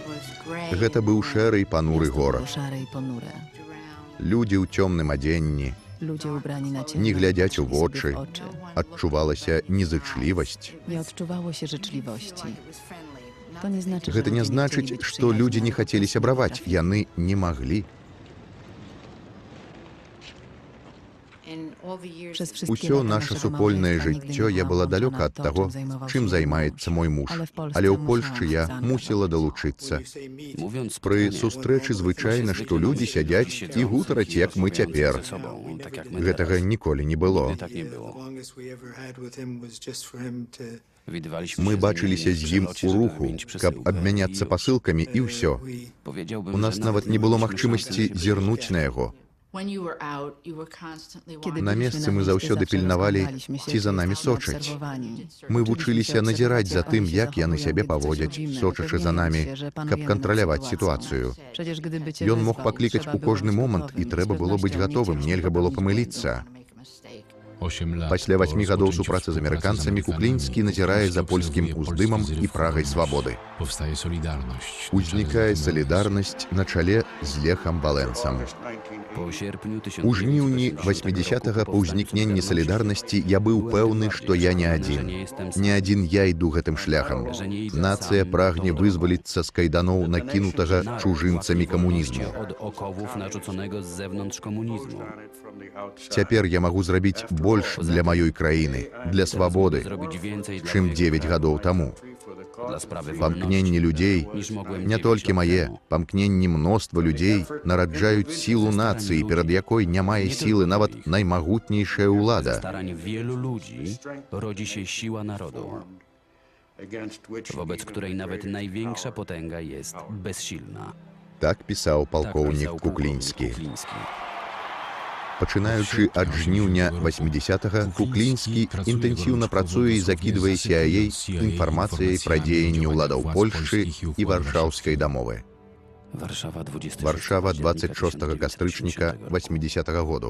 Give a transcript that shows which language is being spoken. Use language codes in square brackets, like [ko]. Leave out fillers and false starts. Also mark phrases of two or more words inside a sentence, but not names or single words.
[be] Гэта быў шэры і пануры горад. Людзі ў цёмным адзенні, [pl] Ludzie ubrani na ciemno, [be] Не глядяць у [pl] patrzyli sobie [be] вочы, [pl] w oczy. [be] адчувалася незычлівасць. [pl] Nie odczuwało się życzliwości. To nie znaczy, że [be] Гэта не [pl] ludzie nie chcieli [be] значыць, [pl] być [be] што людзі не [pl] przyjaźni, [be] хацелі [pl] ale [be] сябраваць, [pl] potrafili. [be] яны не маглі. [pl] Przez wszystkie [be] Усё [pl] lata [be] наша [pl] naszego [be] супольнае [pl] małżeństwa nigdy [be] жыццё [pl] nie [be] я [pl] byłam [be] была [pl] włączona [be] далёка [pl] w [be] ад [pl] to, [be] таго, [pl] czym zajmował się [be] чым [pl] mój [be] займаецца [pl] mąż. [be] мой муж. [pl] Ale w Polsce [be] Але ў [pl] musiałam [be] Польшчы [pl] się [be] я [pl] zaangażować. [be] мусіла далучыцца. [pl] Mówiąc [be] Пры [pl] spotkanie, [be] сустрэчы звычайна, што людзі сядзяць і гутараць, як мы цяпер. [pl] ze sobą, tak jak my [be] Гэтага [pl] teraz. [be] ніколі не было. [pl] Nigdy tak nie było. Widywaliśmy [be] Мы [pl] się z nim [be] бачыліся [pl] w [be] з ім [pl] przelocie, [be] у [pl] żeby [be] руху, [pl] wymienić [be] каб [pl] przesyłkę. [be] абмяняцца [pl] I [be] пасылкамі і ўсё. [pl] powiedziałbym, [be] У нас [pl] że [be] нават не было [pl] mieliśmy [be] магчымасці [pl] szansę się [be] зірнуць на яго. [pl] Kiedy [be] На [pl] byliśmy [be] месцы [pl] na [be] мы [pl] wyspie, [be] заўсёды [pl] zawsze [be] пільнавалі, [pl] rozglądaliśmy się, [be] ці за [pl] czy [be] намі [pl] jesteśmy [be] сочаць. [pl] obserwowani. [be] Мы вучыліся назіраць за тым, як яны сябе паводзяць, сочачы за намі, каб кантраляваць сітуацыю. [pl] Przecież gdyby cię [be] Ён мог [pl] wezwał, [be] паклікаць [pl] trzeba [be] у [pl] było [be] кожны [pl] być [be] момант, [pl] gotowym [be] і трэба [pl] z [be] было быць [pl] pewnością [be] гатовым, [pl] nie [be] нельга [pl] ciężko [be] было [pl] popełnić [be] памыліцца. [pl] 8 lat [be] Пасля [pl] po [be] 8 гадоў [pl] rozpoczęciu [be] супрацы з [pl] współpracy [be] амерыканцамі Куклінскі назірае за польскім [pl] obserwuje [be] уздымам [pl] polski [be] і [pl] zryw [be] прагай [pl] wolności. [be] свабоды. [pl] Powstaje solidarność. [be] Узнікае салідарнасць на чале з Лехам Валенцам. [pl] po sierpniu [be] У жніўні 80-го па ўзнікненні салідарнасці я быў пэўны, што я не адзін. Не адзін я іду гэтым шляхам. Нацыя прагне вызваліцца з кайданоў накінутага чужынцамі камунізму. [pl] od okowów narzuconego z zewnątrz komunizmu. [be] Цяпер я магу зрабіць больш для маёй краіны, для свабоды, [pl] Zrobić więcej dla [be] чым [pl] mojej [be] 9 гадоў таму. [pl] dla sprawy [be] Памкненні [pl] wolności, [be] людзей, [pl] niż mogłem [be] не [pl] 9 [be] толькі [pl] lat [be] мае, [pl] temu. [be] памкненні мноства людзей нараджаюць сілу нацыі, перад якой не мае сілы нават наймагутнейшая ўлада. [pl] Starań wielu ludzi rodzi się siła narodu, wobec której nawet największa potęga jest bezsilna. [be] Так пісаў [pl] Tak [be] палкоўнік [pl] pisał [be] Куклінскі. [pl] Kukliński. [be] Пачынаючы ад жніўня 80-го, Куклінскі інтэнсіўна працуе і закідвае CIA інфармацыяй пра дзеянні ўладаў Польшчы і варшаўскай дамовы. Варшава 26 кастрычніка 80-го году.